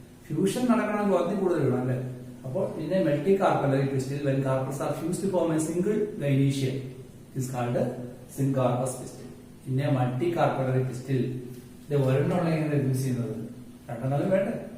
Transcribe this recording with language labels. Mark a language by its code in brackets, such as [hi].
[ml] Fusion നടക്കണം കൂടുതൽ വേണം അല്ലേ? അപ്പോൾ ഇതിനെ മെൽട്ടി carpellary pistil [en] when carpels are fused to form a single gynecium is called syncarpous pistil. [ml] പിന്നെ മൾട്ടി കാർപ്പലറി പിസ്റ്റിൽ ഇത് ഒരെണ്ണമുള്ള എങ്ങനെ യൂസ് ചെയ്യുന്നത്? 2 വേണ്ടേ?